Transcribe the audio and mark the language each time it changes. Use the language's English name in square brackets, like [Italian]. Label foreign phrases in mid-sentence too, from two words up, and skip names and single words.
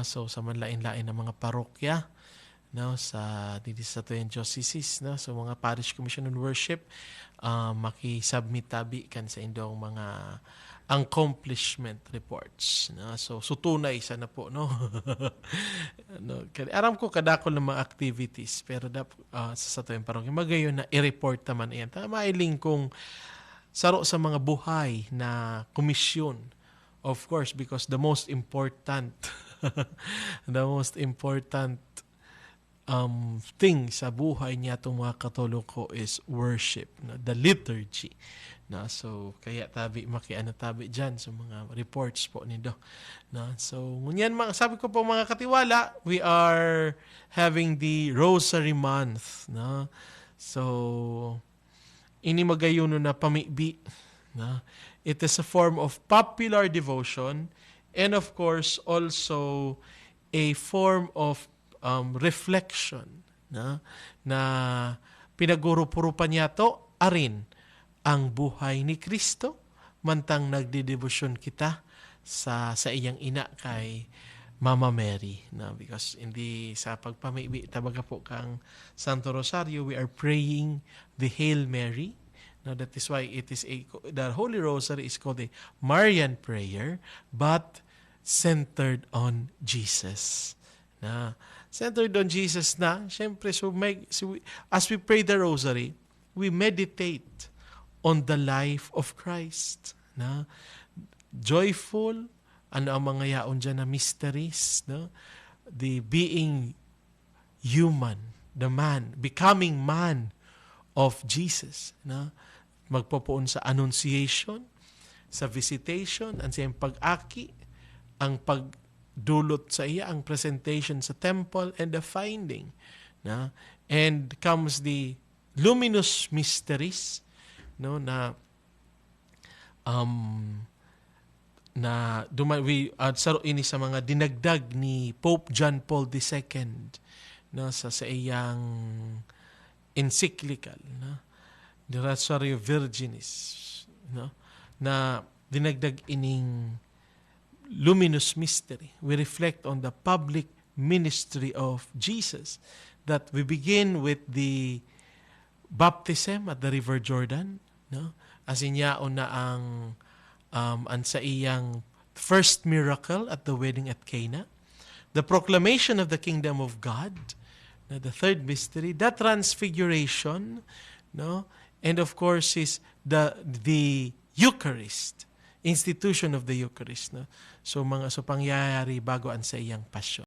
[Bikol] So sa manlain-lain ng mga parokya, no, sa dito sa tuyang diocese, no, so mga [English] parish commission on worship, [Bikol] maki-submit tabi kan sa indong mga [English] accomplishment reports, [Bikol] no. So sutunay sana po, no. No, aram ko kadakol ng mga activities pero sa tuyang parokya magayon na i-report naman iyan. Mailing kung saro sa mga buhay na komisyon, [English] of course, because the most important thing [Bikol] sa buhay niya itong mga Katoliko [English] is worship, no? The liturgy. No? [Bikol] So, kaya makiano tabi dyan sa mga reports po nido. No? So, ngunyan, sabi ko po mga katiwala, [English] we are having the Rosary Month. No? So, [Bikol] ini magayuno na pamibi. No? [English] It is a form of popular devotion and of course also a form of reflection [Bikol] na pinagurupuro pa niya to arin ang buhay ni Kristo mantang nagdidebosyon kita sa iyang ina kay Mama Mary, because hindi sa pagpamibi tabaga po kang Santo Rosario [English] we are praying the Hail Mary. Now that is why the Holy Rosary is called a Marian prayer but centered on Jesus. Centered on Jesus na, syempre, as we pray the Rosary, we meditate on the life of Christ. Joyful, [Bikol] ano ang mga yaon dyan na mysteries, [English] the being human, the man, becoming man of Jesus. [Bikol] Magpopoon sa Annunciation, sa Visitation, ang siyang pag-aki, ang pagdulot sa iya, ang presentation sa temple, [English] and the finding. And comes the luminous mysteries, [Bikol] na saro ini sa mga dinagdag ni Pope John Paul II sa iyang encyclical, The Rosary Virginis, na dinagdag ining [English] luminous mystery. We reflect on the public ministry of Jesus, that we begin with the baptism at the River Jordan, as [Bikol] inyaon na ang sa iyang [English] first miracle at the wedding at Cana, the proclamation of the kingdom of God, the third mystery, the transfiguration, and of course is the Eucharist, institution of the Eucharist. [Bikol] So pangyayari bago ang sa iyang pasyon.